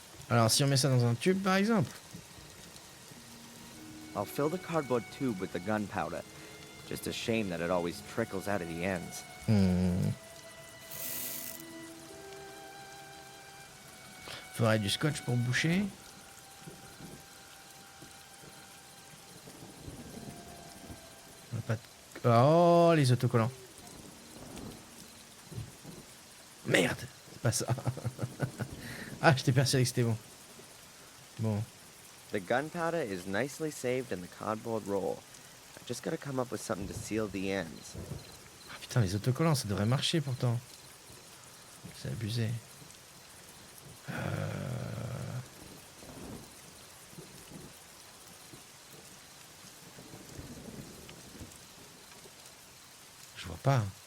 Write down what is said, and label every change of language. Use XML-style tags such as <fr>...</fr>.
<fr>Alors si on met ça dans un tube par exemple.</fr> <en>I'll fill the cardboard tube with the gunpowder. Just a shame that it always trickles out of the ends. Hmm.</en> <fr>Faudrait du scotch pour boucher. On a pas de... Oh, les autocollants. Merde, c'est pas ça. Ah, j'étais persuadé que c'était bon. Bon.</fr> <en>The gunpowder is nicely saved in the cardboard roll. I just gotta come up with something to seal the ends.</en> <fr>Ah, putain, les autocollants, ça devrait marcher pourtant. C'est abusé. Je vois pas.</fr>